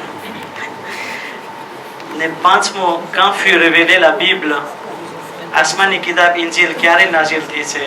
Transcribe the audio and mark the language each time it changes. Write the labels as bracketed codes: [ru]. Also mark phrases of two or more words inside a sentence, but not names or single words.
[gu] ને પાંચમો [fr] quand fut révélée la Bible? [gu] આસમાની કિતાબ ઇન્જીલ ક્યારે નાઝિલ થઈ છે?